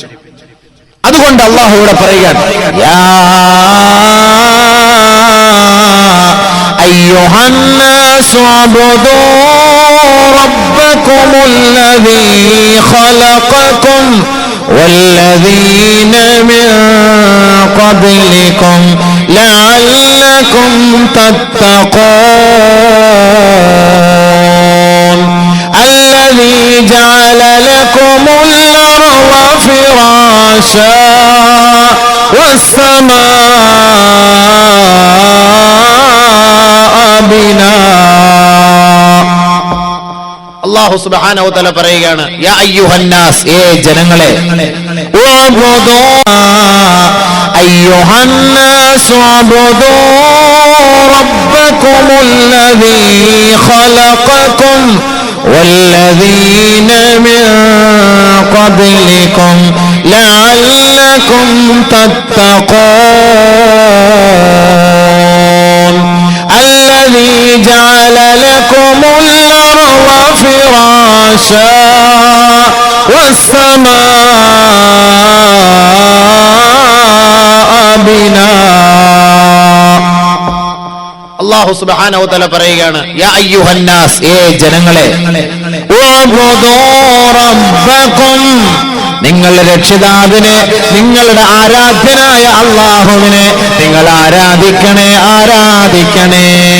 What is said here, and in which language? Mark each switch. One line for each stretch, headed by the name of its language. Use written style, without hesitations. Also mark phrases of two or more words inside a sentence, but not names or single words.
Malayalam: അതുകൊണ്ട് അല്ലാഹു ഇവിടെ പറയുകയാണ്,
Arabic: يا أيها الناس اعبدوا ربكم الذي خلقكم والذين من قبلكم لعلكم തത്തഖൂൻ الذي جعل لكم الأرض فراشا فراشا والسماء بناء. الله سبحانه وتعالى
Malayalam: പറയുകയാണ്,
Arabic: يا أيها الناس,
Malayalam: ഏ ജനങ്ങളെ, ഉഅ്ബുദൂ
Arabic: أيها الناس اعبدوا ربكم الذي خلقكم والذين من قبلكم لعلكم തത്തഖൂൻ الذي جعل لكم الأرض فراشا والسماء بناء. الله سبحانه وتعالى
Malayalam: പറയുകയാണ്,
Arabic: يا أيها الناس,
Malayalam: ഏ ജനങ്ങളെ,
Arabic: اعبدوا ربكم,
Malayalam: നിങ്ങളുടെ രക്ഷിതാവിനെ, നിങ്ങളുടെ ആരാധ്യനായ അല്ലാഹുവിനെ നിങ്ങൾ ആരാധിക്കണേ, ആരാധിക്കണേ.